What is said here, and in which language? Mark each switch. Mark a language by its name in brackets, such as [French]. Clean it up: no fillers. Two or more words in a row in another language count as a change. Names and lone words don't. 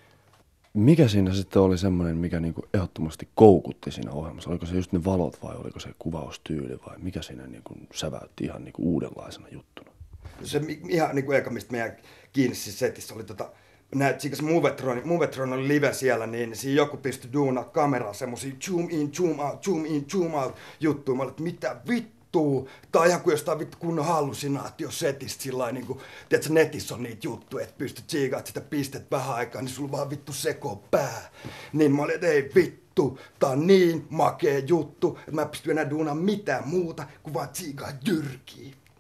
[Finnish] Mikä siinä sitten oli semmoinen, mikä niinku ehdottomasti koukutti siinä ohjelmassa? Oliko se just ne valot vai oliko se kuvaustyyli vai mikä siinä niinku säväytti ihan niinku uudenlaisena juttuna? Se ihan niinku eka, mistä meidän kiinni siis setissä oli tsiikas Movetron oli live siellä, niin siinä joku pystyi duunaa kameraa semmosia [English] zoom in, zoom out [Finnish] juttuja. Mä olin, että mitä vittua? Tää on ihan kuin jostain vittu kunnon hallusinaatiosetistä sillain niinku, tiedätkö, netissä on niitä juttuja, että pystyt tsiikaat sitä pistet vähän aikaa, niin sulla vaan vittu sekoo pää. Niin mä olin, että ei vittu, tää on niin makea juttu, että mä en pysty enää duunaa mitään muuta kuin vaan tsiikaa Jyrkiä.